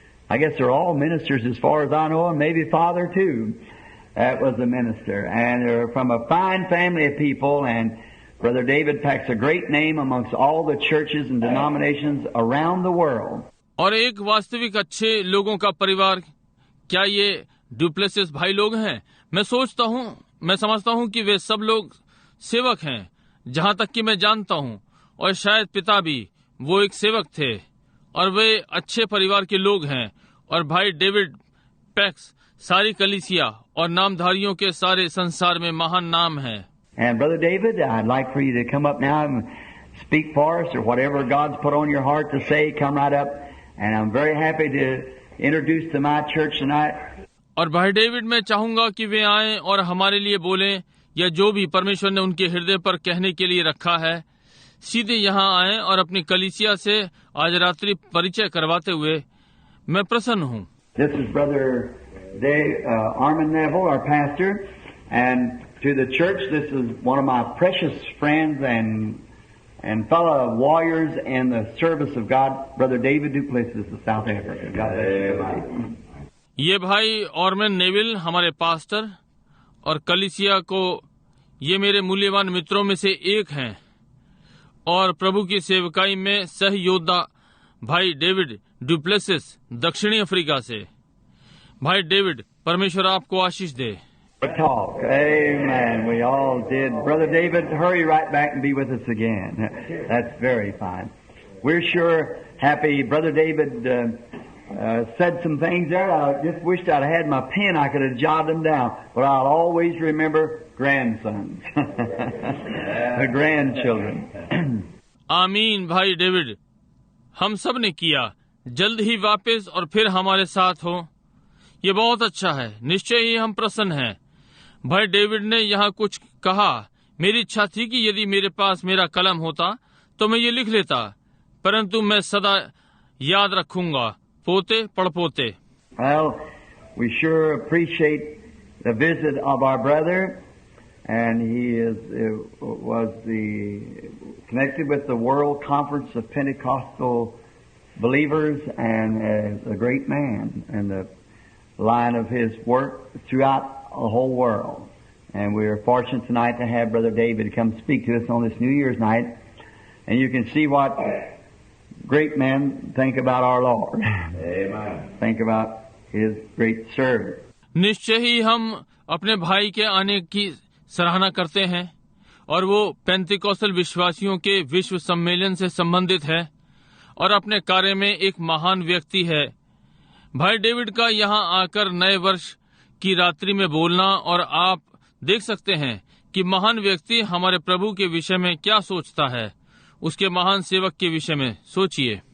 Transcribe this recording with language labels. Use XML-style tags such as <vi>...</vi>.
<en>I guess they're all ministers as far as I know, and maybe father too. That was a minister. And they're from a fine family of people, and Brother David packs a great name amongst all the churches and denominations around the world.</en> <hi>और एक वास्तविक अच्छे लोगों का परिवार, क्या ये du Plessis भाई लोग हैं? मैं समझता हूं कि वे सब लोग सेवक हैं, जहां तक कि मैं जानता हूं, और शायद पिता भी वो एक सेवक थे, और वे अच्छे परिवार के लोग हैं। और भाई डेविड पैक्स सारी कलीसिया और नामधारियों के सारे संसार में महान नाम है।</hi> <en>And Brother David, I'd like for you to come up now and speak for us, or whatever God's put on your heart to say, come right up. And I'm very happy to introduce to my church tonight.</en> <hi>और भाई David, मैं चाहूंगा कि वे आएं और हमारे लिए बोलें, या जो भी परमेश्वर ने उनके हृदय पर कहने के लिए रखा है, सीधे यहाँ आएं और अपनी कलीसिया से आज रात्रि परिचय करवाते हुए मैं प्रसन्न हूँ।</hi> <en>This is Brother Armin Neville, our pastor, and to the church, this is one of my precious friends and fellow warriors in the service of God, Brother David Duplessis of South Africa. God bless you.</en> <hi>ये भाई Orman Neville हमारे pastor और कलीसिया को ये मेरे मूल्यवान मित्रों में से एक हैं, और प्रभु की सेवकाई में सहयोद्धा भाई डेविड डुप्लेसिस दक्षिणी अफ्रीका से। भाई डेविड, परमेश्वर आपको आशीष दे।</hi> <en>Talk. Amen. We all did. Brother David, hurry right back and be with us again. That's very fine. We're sure happy. Brother David said some things there. I just wished I'd had my pen. I could have jotted them down. But I'll always remember grandsons. The grandchildren.</en> <hi>आमीन। भाई David, हम सब ने किया। जल्द ही वापस और फिर हमारे साथ हो, ये बहुत अच्छा है। निश्चय ही हम प्रसन्न हैं। भाई डेविड ने यहाँ कुछ कहा। मेरी इच्छा थी कि यदि मेरे पास मेरा कलम होता तो मैं ये लिख लेता, परंतु मैं सदा याद रखूंगा, पोते पड़पोते।</hi> <en>Well, we sure appreciate the visit of our brother, and he was connected with the World Conference of Pentecostal Believers, and is a great man in the line of his work throughout the whole world. And we are fortunate tonight to have Brother David come speak to us on this New Year's night. And you can see what great men think about our Lord. Amen. Think about His great service.</en> <hi>निश्चय ही हम अपने भाई के आने की सराहना करते हैं, और वो पेंतिकोस्टल विश्वासियों के विश्व सम्मेलन से संबंधित है और अपने कार्य में एक महान व्यक्ति है। भाई डेविड का यहाँ आकर नए वर्ष की रात्रि में बोलना, और आप देख सकते हैं कि महान व्यक्ति हमारे प्रभु के विषय में क्या सोचता है, उसके महान सेवक के विषय में सोचिए।</hi>